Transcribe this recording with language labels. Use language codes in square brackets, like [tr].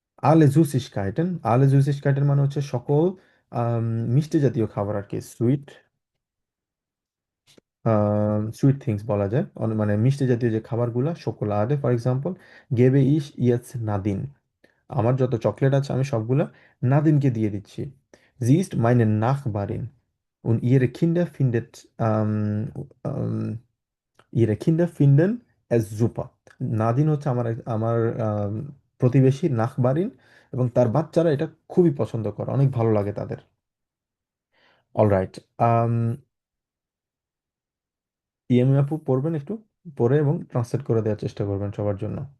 [bn] আলে জুসিসকাইটেন, আলে জুসিসকাইটেন মানে হচ্ছে সকল মিষ্টি জাতীয় খাবার আর কি, সুইট সুইট থিংস বলা যায়। মানে মিষ্টি জাতীয় যে খাবারগুলা, শোকোলাডে ফর এক্সাম্পল। গেবে ইস ইয়েস নাদিন, আমার যত চকলেট আছে আমি সবগুলা নাদিনকে দিয়ে দিচ্ছি। [de] Sie ist meine Nachbarin und ähm, ähm, ihre Kinder finden es super. [bn] নাদিন হচ্ছে আমার আমার আম, প্রতিবেশী, নাখবারিন, এবং তার বাচ্চারা এটা খুবই পছন্দ করে, অনেক ভালো লাগে তাদের। অলরাইট, ইএমএ আপু পড়বেন একটু, পড়ে এবং ট্রান্সলেট করে দেওয়ার চেষ্টা করবেন সবার জন্য।